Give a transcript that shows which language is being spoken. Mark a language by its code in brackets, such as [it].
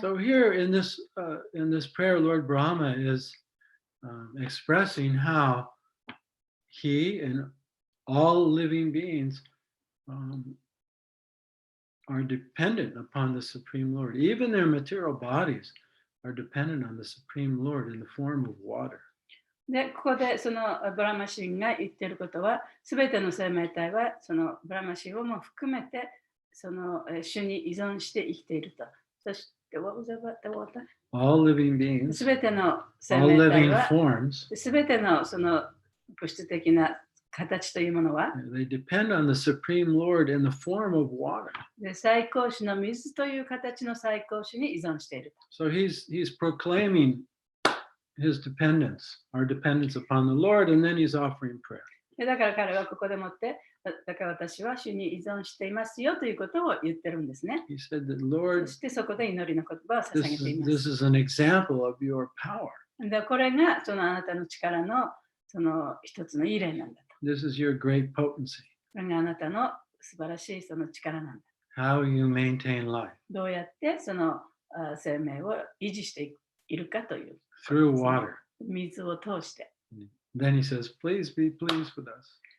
[en] So here in this prayer, Lord Brahma is expressing how he and all living beings are dependent upon the Supreme Lord. Even their material bodies are dependent on the Supreme Lord in the form of water. [ja] で、ここでそのブラマ神が言っていることは、すべての生命体はそのブラマ神をも含めて、その主に依存して生きていると。 [en] そして、what was about the water? All living beings, [ja] すべての生 [en] all [ja] 命体 [en] living [ja] は、 [en] forms, [ja] すべてのその物質的な形というものは、 [en] they depend on the Supreme Lord in the form of water. [ja] で最高種の水という形の最高種に依存している。 [en] So he's proclaiming his dependence, our dependence upon the Lord, and then he's offering prayer. [ja] でだから彼はここでもって、だから私は主に依存していますよということを言ってるんですね。 [en] He said that, [ja] そ [en] Lord, [ja] してそこで祈りの言葉を捧げていま [en] this [ja] す。 [en] is an example of your power. [ja] でこれがそのあなたの力のその一つのいい例なんだと。 [en] This is your great potency, [ja] これがあなたの素晴らしいその力なんだ。 [en] how you maintain life [ja] どうやってその生命を維持しているかという。 [en] through water. [ja] 水を通して。 [en] Then he says, please be pleased with us.